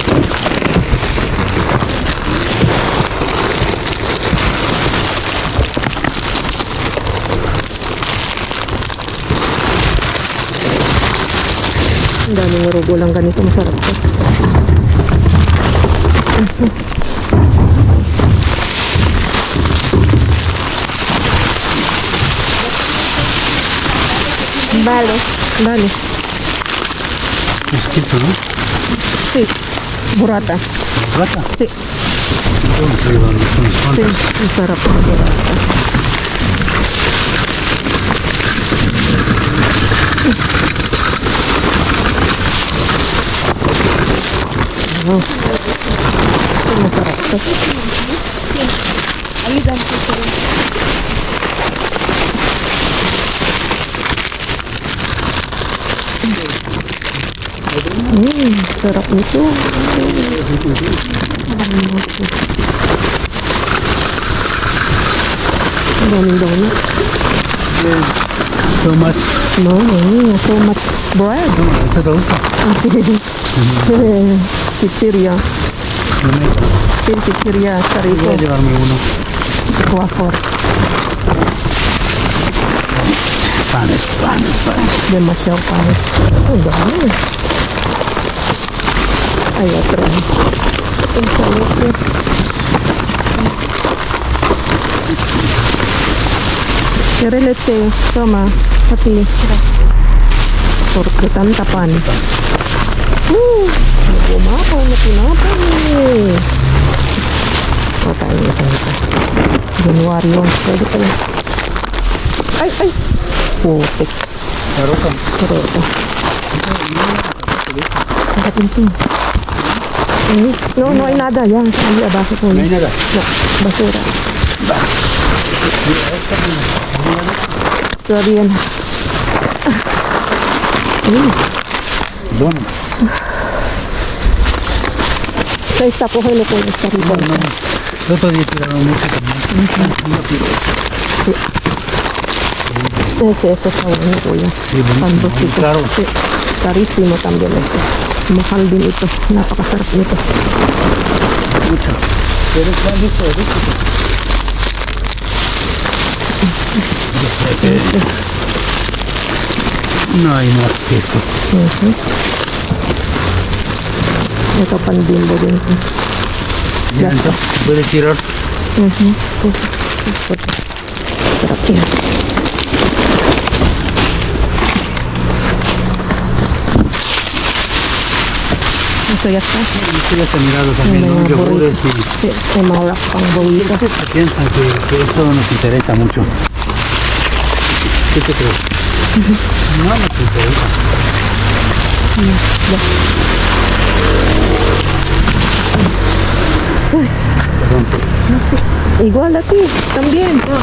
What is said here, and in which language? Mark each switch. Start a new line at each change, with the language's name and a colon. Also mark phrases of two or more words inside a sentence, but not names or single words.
Filipino: Ang daming urugo lang ganito, masarap to.
Spanish: Vale. Es queso, ¿no? Sí. Burrata. ¿Rata? Sí. Entonces ahí van unas Sí. cuantas.
Filipino: Masarap na burrata. Oh. Ito masarap to. Sarap nito. Ang daming donut.
English: So much. No, so much bread.
Spanish: ¿Eso te gusta? Chichirya. Sí, chichirya, está Voy a rico. llevarme uno. Waffle. Panes. Demasiado panes.
Filipino: Ang dami.
Spanish: Hay otro. El salete. ¿Quiere leche? Toma. Así. Porque tanta pan.
Filipino: Gumapaw na tinapay. O tayo na sa ito. January 1. Pwede pala. Ay! Putik. Carota. Pero ito. Nakatinting.
Spanish: No hay nada. Yan. Ahí abajo. No hay nada. No. Basura. Todavía no. Bueno, Ahí está, cógelo con esta rica. el otro día tiraron mucho también. Ese está bueno, güey. Sí, buenísimo, Pandosito. muy caro. Sí, carísimo también este.
Filipino: Mahal din ito. Napakasarap nito.
Spanish: Mucho. Pero está listo, No hay más queso.
Filipino: Ito pan bimbo din.
Spanish: Ya, entonces se puede tirar.
Filipino: Sarap yan. Ito yata.
Spanish: Esto ya está mirado también, ¿no? Yogures y Sí,
Filipino: may mga wrap pang bawita.
Spanish: piensan que esto nos interesa mucho. ¿Qué te crees? No nos interesa. Igual a ti, también.